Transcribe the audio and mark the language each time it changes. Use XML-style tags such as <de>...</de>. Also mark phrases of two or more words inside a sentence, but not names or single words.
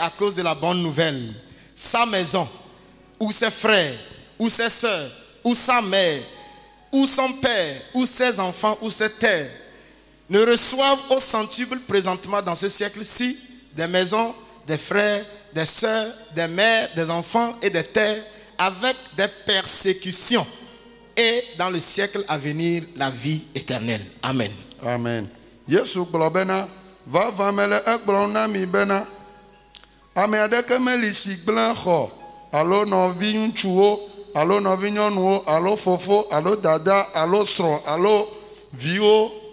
<fr>à cause de la bonne nouvelle, sa maison, ou ses frères, ou ses sœurs, ou sa mère, ou son père, ou ses enfants, ou ses terres, ne reçoivent au centuple présentement dans ce siècle-ci des maisons, des frères, des sœurs, des mères, des enfants et des terres, avec des persécutions, et dans le siècle à venir, la vie éternelle. Amen. Amen.</fr> <ee>Yesu gblɔ bena, vavã mele egblɔm na mi bena, ame aɖeke meli si gblẽ xɔ alo nɔvi ŋutsuwo alo nɔvi nyɔnuwo alo fofo alo dada alo srɔ̃ alo viwo</ee>